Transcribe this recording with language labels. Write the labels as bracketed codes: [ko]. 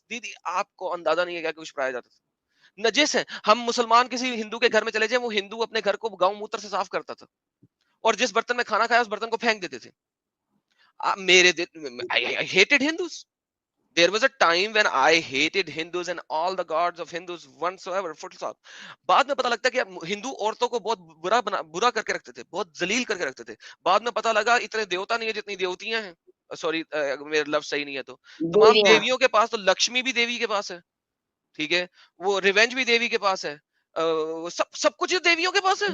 [ur] دیدی آپ کو اندازہ نہیں ہے کیا کچھ پڑھایا جاتا تھا. نجس ہے. ہم مسلمان کسی ہندو کے گھر میں چلے جائیں، وہ ہندو اپنے گھر کو گاؤں موتر سے صاف کرتا تھا اور جس برتن میں کھانا کھایا اس برتن کو پھینک دیتے تھے. میرے [en] I hated Hindus. There was a time when I hated Hindus and all the gods of Hindus whatsoever. [ur] بعد میں پتا لگتا ہے کہ ہندو عورتوں کو بہت برا کر کے رکھتے تھے، بہت ذلیل کر کے رکھتے تھے. بعد میں پتا لگا اتنے دیوتا نہیں ہے جتنی دیوتیاں ہیں. سوری میرا لفظ صحیح نہیں ہے تو تمام دیویاں دیویوں کے پاس تو لکشمی بھی دیوی کے پاس ہے، ٹھیک ہے، وہ ریونج بھی دیوی کے پاس ہے، سب کچھ دیویوں کے پاس ہے.